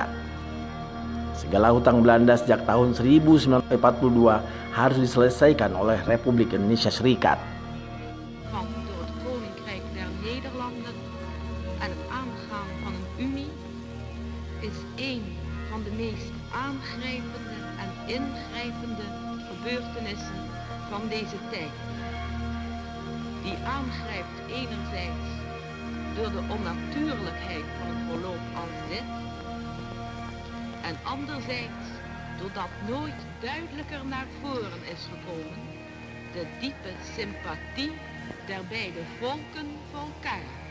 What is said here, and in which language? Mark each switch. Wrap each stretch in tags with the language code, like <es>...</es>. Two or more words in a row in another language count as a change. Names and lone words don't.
<id>Segala hutang Belanda sejak tahun 1942 harus diselesaikan oleh Republik Indonesia Serikat.</id> <nl>Van door het Koninkrijk der Nederlanden en het aangaan van een unie is een van de meest aangrijpende en ingrijpende gebeurtenissen van deze tijd. Die aangrijpt enerzijds door de onnatuurlijkheid van het verloop als dit, en anderzijds doordat nooit duidelijker naar voren is gekomen de diepe sympathie der beide volken voor elkaar.</nl>